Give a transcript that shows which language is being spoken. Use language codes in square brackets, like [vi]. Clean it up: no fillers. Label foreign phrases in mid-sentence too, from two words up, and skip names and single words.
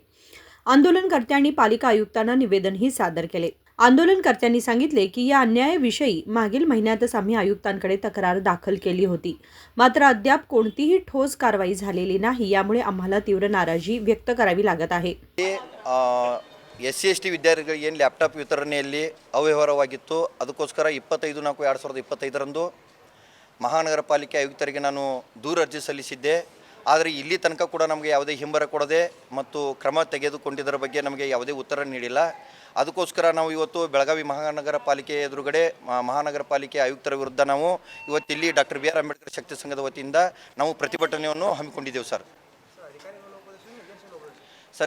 [mr] आंदोलनकर्त्यांनी पालिका आयुक्तांना निवेदनही सादर केले। आंदोलनकर्त्यांनी सांगितले की या अन्यायाविषयी मागील महिन्यातच आम्ही आयुक्तांकडे तक्रार दाखल केली होती, मात्र अद्याप कोणतीही ठोस कारवाई झालेली नाही। यामुळे आम्हाला तीव्र नाराजी व्यक्त करावी लागत आहे। [kn] SC/ST ವಿದ್ಯಾರ್ಥಿಗಳಿಗೆ ಏನು ಲ್ಯಾಪ್ಟಾಪ್ ವಿತರಣೆಯಲ್ಲಿ ಅವ್ಯವಹಾರವಾಗಿತ್ತು, ಅದಕ್ಕೋಸ್ಕರ 25/4/2025ರಂದು ಮಹಾನಗರ ಪಾಲಿಕೆ ಆಯುಕ್ತರಿಗೆ ನಾನು ದೂರು ಅರ್ಜಿ ಸಲ್ಲಿಸಿದ್ದೆ। ಆದರೆ ಇಲ್ಲಿ ತನಕ ಕೂಡ ನಮಗೆ ಯಾವುದೇ ಹಿಂಬರ ಕೊಡದೆ ಮತ್ತು ಕ್ರಮ ತೆಗೆದುಕೊಂಡಿದ್ದರ ಬಗ್ಗೆ ನಮಗೆ ಯಾವುದೇ ಉತ್ತರ ನೀಡಿಲ್ಲ। ಅದಕ್ಕೋಸ್ಕರ ನಾವು ಇವತ್ತು ಬೆಳಗಾವಿ ಮಹಾನಗರ ಪಾಲಿಕೆ ಎದುರುಗಡೆ ಮಹಾನಗರ ಪಾಲಿಕೆ ಆಯುಕ್ತರ ವಿರುದ್ಧ ನಾವು ಇವತ್ತಿಲ್ಲಿ ಡಾಕ್ಟರ್ BR ಅಂಬೇಡ್ಕರ್ ಶಕ್ತಿ ಸಂಘದ ವತಿಯಿಂದ ನಾವು ಪ್ರತಿಭಟನೆಯನ್ನು ಹಮ್ಮಿಕೊಂಡಿದ್ದೇವೆ ಸರ್।